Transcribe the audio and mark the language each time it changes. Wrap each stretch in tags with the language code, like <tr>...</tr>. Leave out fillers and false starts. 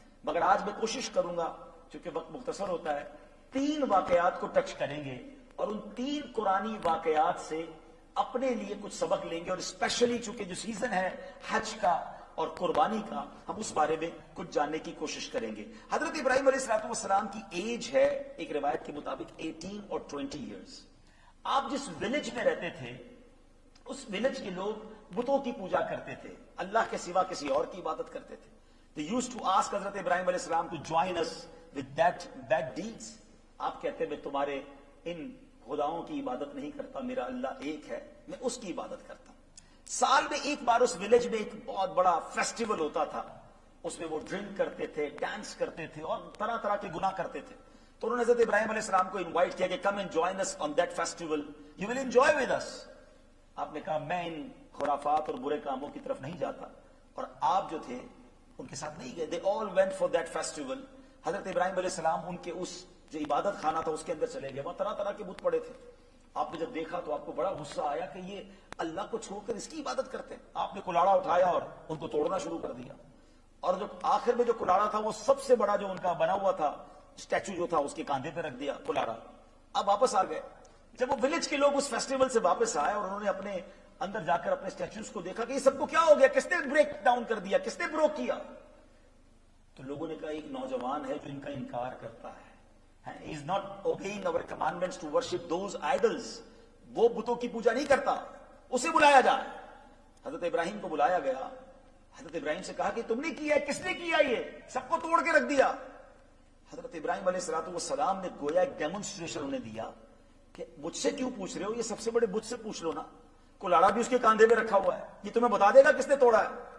<ur>مگر آج میں کوشش کروں گا, چونکہ وقت مختصر ہوتا ہے, 3 واقعات کو ٹچ کریں گے اور ان 3 قرآنی واقعات سے اپنے لیے کچھ سبق لیں گے, اور اسپیشلی چونکہ جو سیزن ہے حج کا اور قربانی کا, ہم اس بارے میں کچھ جاننے کی کوشش کریں گے. حضرت ابراہیم علیہ السلام کی ایج ہے ایک روایت کے مطابق 18 اور 20 ایئرز. آپ جس ولیج میں رہتے تھے اس ولیج کے لوگ بتوں کی پوجا کرتے تھے, اللہ کے سوا کسی اور کی عبادت کرتے تھے.</ur> <en>They used to ask Hazrat Ibrahim علیہ السلام to join us with that bad deeds.</en> <ur>آپ کہتے میں تمہارے ان خداؤں کی عبادت نہیں کرتا, میرا اللہ ایک ہے, میں اس کی عبادت کرتا ہوں. سال میں ایک بار اس ولیج میں ایک بہت بڑا فیسٹیول ہوتا تھا, اس میں وہ ڈرنک کرتے تھے, ڈانس کرتے تھے اور طرح طرح کے گناہ کرتے تھے. تو انہوں نے حضرت ابراہیم علیہ السلام کو انوائٹ کیا کہ</ur> <en>Come and join us on that festival, you will enjoy with us.</en> <ur>آپ نے کہا میں ان خرافات اور برے کاموں کی طرف نہیں جاتا, اور آپ جو تھے ان کے ساتھ نہیں گئے.</ur> <en>They all went for that festival.</en> <ur>حضرت ابراہیم علیہ السلام ان کے اس جو عبادت خانہ تھا اس کے اندر چلے گئے, وہاں طرح طرح کے بت پڑے تھے. آپ نے جب دیکھا تو آپ کو بڑا غصہ آیا کہ یہ اللہ کو چھوڑ کر اس کی عبادت کرتے ہیں. آپ نے کلاڑا اٹھایا اور ان کو توڑنا شروع کر دیا, اور جو آخر میں جو کلاڑا تھا وہ سب سے بڑا جو ان کا بنا ہوا تھا اسٹیچو جو تھا اس کے کاندھے پہ رکھ دیا کلاڑا. اب واپس آ گئے. جب وہ ولیج کے لوگ اس فیسٹیول سے واپس آئے اور انہوں نے اپنے اندر جا کر اپنے اسٹیچوز کو دیکھا کہ یہ سب کو کیا ہو گیا, کس نے بریک ڈاؤن کر دیا, کس نے بروک کیا, تو لوگوں نے کہا ایک نوجوان ہے جو ان کا انکار کرتا ہے.</ur> <en>He is not obeying our commandments to worship those idols.</en> <ur>وہ بتوں کی پوجا نہیں کرتا, اسے بلایا جائے. حضرت ابراہیم کو بلایا گیا. حضرت ابراہیم سے کہا کہ تم نے کیا ہے, کس نے کیا, یہ سب کو توڑ کے رکھ دیا. حضرت ابراہیم علیہ السلام نے گویا ایک ڈیمونسٹریشن انہیں دیا کہ مجھ سے کیوں پوچھ رہے ہو, یہ سب سے بڑے بت سے پوچھ لو نا, کلاڑا بھی اس کے کاندھے میں رکھا ہوا ہے, یہ تمہیں بتا دے گا کس نے توڑا ہے.</ur>